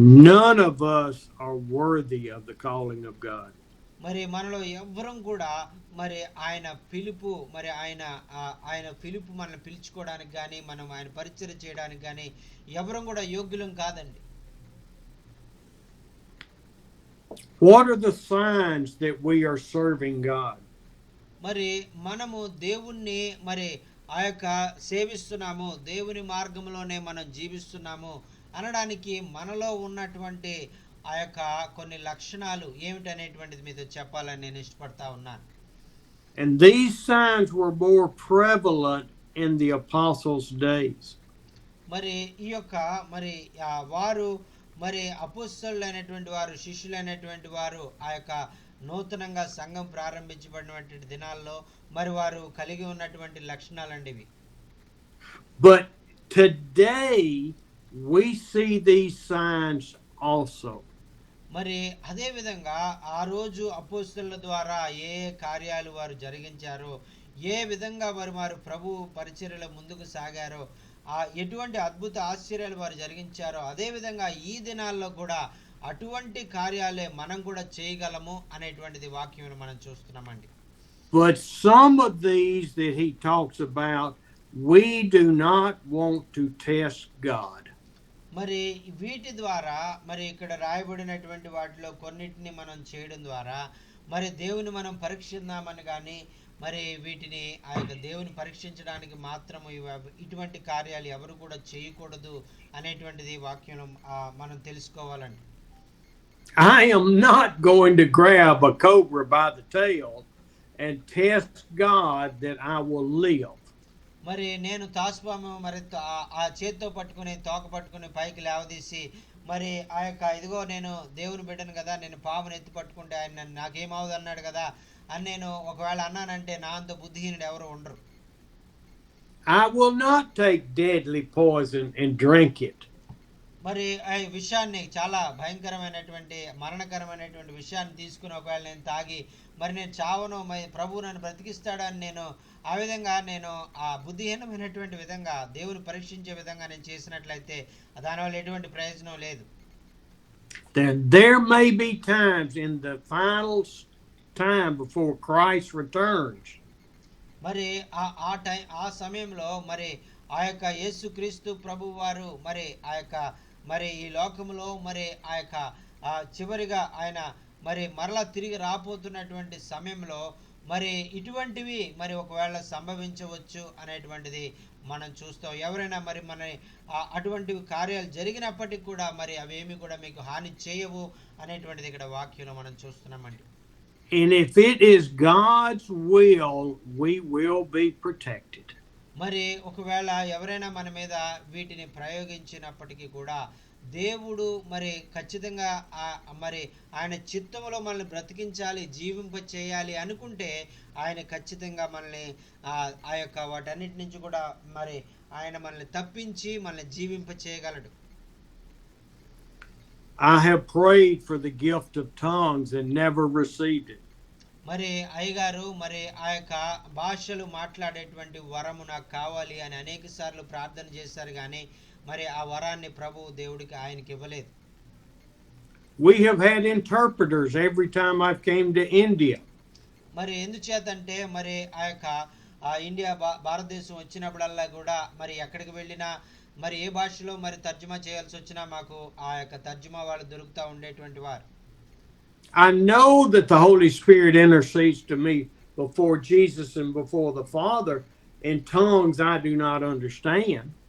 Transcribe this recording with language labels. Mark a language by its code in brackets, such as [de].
[en] None of us are worthy of the calling of God. [te] మరి మనలో ఎవ్వరం కూడా మరి ఆయన పిలుపు, మరి ఆయన పిలుపు మనల్ని పిలుచుకోవడానికి కానీ, మనం ఆయన పరిచర్య చేయడానికి కానీ ఎవరం కూడా యోగ్యులం కాదండి. [en] What are the signs that we are serving God? [te] మరి మనము దేవుణ్ణి మరి ఆ యొక్క సేవిస్తున్నాము, దేవుని మార్గంలోనే మనం జీవిస్తున్నాము అనడానికి మనలో ఉన్నటువంటి ఆ యొక్క కొన్ని లక్షణాలు ఏమిటనేటువంటిది మీతో చెప్పాలని నేను ఇష్టపడతా ఉన్నాను. [en] And these signs were more prevalent in the apostles' days. [te] మరి ఈ యొక్క మరి వారు మరి అపోస్తలులైనటువంటి వారు, శిష్యులైనటువంటి వారు ఆ యొక్క నూతనంగా సంఘం ప్రారంభించబడినటువంటి దినాల్లో మరి వారు కలిగి ఉన్నటువంటి లక్షణాలండి ఇవి. [en] But today we see these signs also. [te] మరి అదే విధంగా ఆ రోజు అపోస్తలుల ద్వారా ఏ కార్యాలు వారు జరిగించారో, ఏ విధంగా వారు ప్రభు పరిచర్యలో ముందుకు సాగారో, ఎటువంటి అద్భుత ఆశ్చర్యాలు వారు జరిగించారో, అదే విధంగా ఈ దినాల్లో కూడా అటువంటి కార్యాలే మనం కూడా చేయగలము అనేటువంటిది వాక్యం మనం చూస్తున్నామండి. [en] But some of these that he talks about, we do not want to test God. [te] మరి వీటి ద్వారా మరి ఇక్కడ రాయబడినటువంటి వాటిలో కొన్నిటిని మనం చేయడం ద్వారా మరి దేవుని మనం పరీక్షిద్దామని కానీ, మరి వీటిని ఆ యొక్క దేవుని పరీక్షించడానికి మాత్రము ఇటువంటి కార్యాలు ఎవరు కూడా చేయకూడదు అనేటువంటిది వాక్యం మనం తెలుసుకోవాలండి. [en] I am not going to grab a cobra by the tail and test God that I will live. [te] మరి నేను తాసుపాము మరి ఆ చేత్తో పట్టుకుని, తోక పట్టుకుని పైకి లేవదీసి మరి ఆ యొక్క ఇదిగో నేను దేవుని బిడ్డను కదా, నేను పామును ఎత్తి పట్టుకుంటే ఆయన నాకేమవుదు అన్నాడు కదా అని నేను ఒకవేళ అన్నానంటే నా అంత బుద్ధిహీనుడు ఎవరు ఉండరు. [en] I will not take deadly poison and drink it. [te] మరి ఆ విషయాన్ని చాలా భయంకరమైనటువంటి మరణకరమైనటువంటి విషయాన్ని తీసుకుని ఒకవేళ నేను తాగి మరి నేను చావను ప్రభువు నన్ను బ్రతికిస్తాడని నేను ఆ విధంగా నేను ఆ బుద్ధిహీనమైనటువంటి విధంగా దేవుని పరీక్షించే విధంగా నేను చేసినట్లయితే దానివల్ల ఎటువంటి ప్రయోజనం లేదు. [en] Then there may be times in the final time before Christ returns. [te] మరి ఆ సమయంలో మరి ఆ యొక్క యేసుక్రీస్తు ప్రభువు వారు మరి ఆ యొక్క మరి ఈ లోకములో మరి ఆ యొక్క చివరిగా ఆయన మరి మరలా తిరిగి రాబోతున్నటువంటి సమయంలో మరి ఇటువంటివి మరి ఒకవేళ సంభవించవచ్చు అనేటువంటిది మనం చూస్తాం. ఎవరైనా మరి మన అటువంటి కార్యాలు జరిగినప్పటికీ కూడా మరి అవేమి కూడా మీకు హాని చేయవు అనేటువంటిది ఇక్కడ వాక్యంలో మనం చూస్తున్నామండి. [en] And if it is God's will, we will be protected. [te] మరి ఒకవేళ ఎవరైనా మన మీద వీటిని ప్రయోగించినప్పటికీ కూడా దేవుడు మరి ఖచ్చితంగా మరి ఆయన చిత్తములో మనల్ని బ్రతికించాలి, జీవింప చేయాలి అనుకుంటే ఆయన ఖచ్చితంగా మనల్ని ఆ యొక్క వాటన్నిటి నుంచి కూడా మరి ఆయన మనల్ని తప్పించి మనల్ని జీవింప చేయగలడు. [en] I have prayed for the gift of tongues and never received it. [te] మరి అయ్యగారు మరి ఆ యొక్క భాషలు మాట్లాడేటువంటి వరము నాకు కావాలి అని అనేక సార్లు ప్రార్థన చేశారు, కానీ మరి ఆ వరాన్ని ప్రభువు దేవుడికి ఆయనకి ఇవ్వలేదు. [en] We have had interpreters every time I've came to India. [te] మరి ఎందుచేతంటే మరి ఆ యొక్క ఇండియా భారతదేశం వచ్చినప్పుడల్లా కూడా మరి ఎక్కడికి వెళ్ళినా మరి ఏ భాషలో మరి తర్జుమా చేయాల్సి వచ్చినా మాకు ఆ యొక్క తర్జుమా వాళ్ళు దొరుకుతూ ఉండేటువంటి వారు. [en] I know that the Holy Spirit intercedes to me before Jesus and before the Father in tongues I do not understand.